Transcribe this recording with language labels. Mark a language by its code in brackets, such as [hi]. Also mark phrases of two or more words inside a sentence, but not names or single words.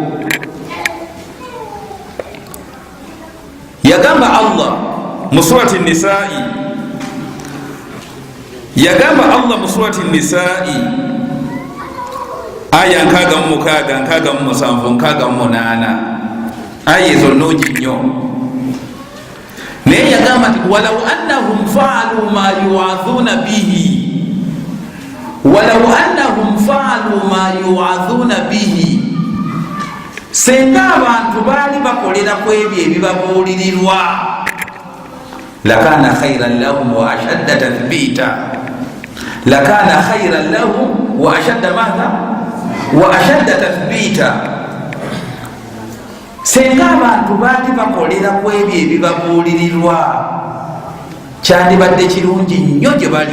[lg] Yagamba Allah mu surati Nisaa'i, aya 66, 67, 68, aya ezo nnungi nnyo. Naye yagamba nti [ar] ولو أنهم فعلوا ما يوعظون bihi, [lg] senga abantu baali bakolera ku ebyo ebibabuulirirwa, [ar] لكان خيرا لهم وأشد تثبيتا, [lg] senga abantu baali bakolera ku ebyo ebibabuulirirwa kyandibadde kirungi nnyo gye bali.